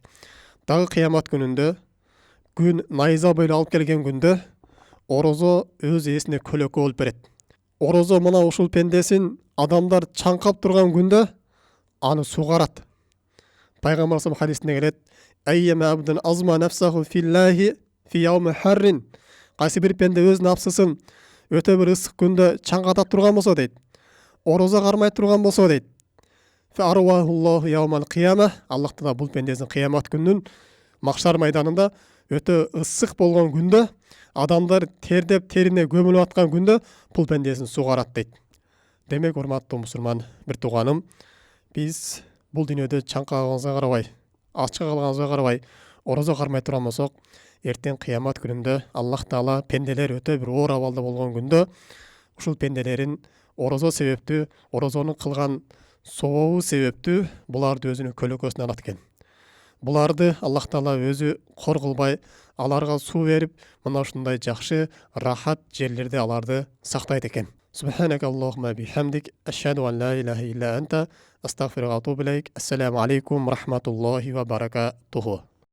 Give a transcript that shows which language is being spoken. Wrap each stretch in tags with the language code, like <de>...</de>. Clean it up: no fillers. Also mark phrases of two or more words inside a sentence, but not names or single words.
<ky>Дагы кыямат күнүндө, күн найза бойло алып келген күндө орозо өз ээсине көлөкө болуп берет. Орозо мына ушул пендесин адамдар чаңкап турган күндө аны сугарат. Пайгамбарыбыз хадисинде келет:</ky> <ar>"أيما عبد أظمأ نفسه في الله في يوم حار".</ar> <ky>Кайсы бир пенде өз нафсысын өтө бир ысык күндө чаңката турган болсо дейт, орозо кармай турган болсо дейт,</ky> <ar>فأرواه الله يوم القيامة,</ar> <ky>Аллах Таала бул пендесин кыямат күнүн макшар майданында өтө ысык болгон күндө, адамдар тердеп терине көмүлүп аткан күндө бул пендесин сугарат дейт. Демек, урматтуу мусулман бир тууганым, биз бул дүйнөдө чаңкаганыбызга карабай, ачка калганыбызга карабай, орозо кармай турган болсок, эртең кыямат күнүндө Аллах Таала пенделер өтө бир оор абалда болгон күндө ушул пенделерин орозо себептүү, орозонун кылган сообу себептүү буларды өзүнүн көлөкөсүнө алат экен. Буларды Аллах Таала өзү кор кылбай, аларга суу берип, мына ушундай жакшы, рахат жерлерде аларды сактайт экен.</ky> <ar>سبحانك اللهم وبحمدك أشهد أن لا إله إلا أنت أستغفرك وأتوب إليك. السلام عليكم ورحمة الله وبركاته.</ar>